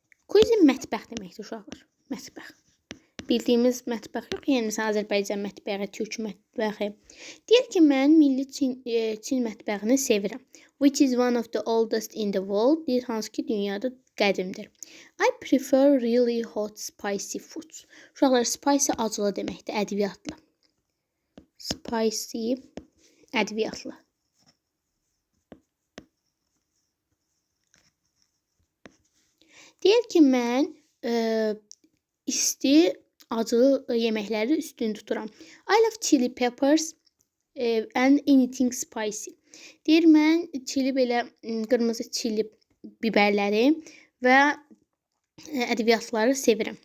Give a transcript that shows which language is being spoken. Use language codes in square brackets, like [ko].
[az] Cuisine mətbəx deməkdir uşaqlar. Mətbəx. Bildiyimiz mətbəx yox, yəni məsələn Azərbaycan mətbəxi, Türk mətbəxi. Deyir ki, mən milli Çin mətbəxini sevirəm. [en] Which is one of the oldest in the world. [az] Deyir hansı ki dünyada qədimdir. [en] I prefer really hot spicy foods. [az] Uşaqlar, spicy acılı deməkdir, ədviyyatlı. Spicy ədviyyatlı. Deyir ki, mən isti, acılı yeməkləri üstün tuturam. [en] I love chili peppers and anything spicy. [az] Deyir, mən çili belə qırmızı çili biberləri və ədviyyatları sevirəm.